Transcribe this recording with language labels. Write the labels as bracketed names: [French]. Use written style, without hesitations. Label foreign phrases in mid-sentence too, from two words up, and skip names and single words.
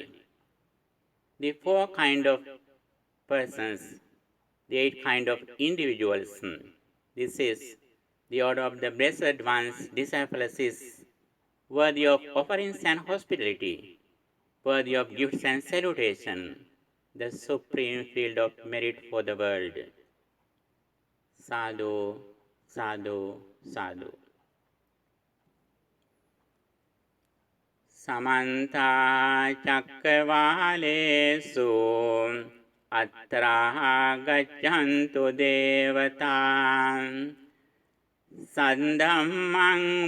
[English] The four kind of persons, the 8 kind of individuals. This is the order of the Blessed One's disciples is worthy of offerings and hospitality, worthy of gifts and salutation, the supreme field of merit for the world. [Pali] Sadhu, sadhu, sadhu. Samanta Chakravalesu Atraha Gachantu Devatam Sandhammang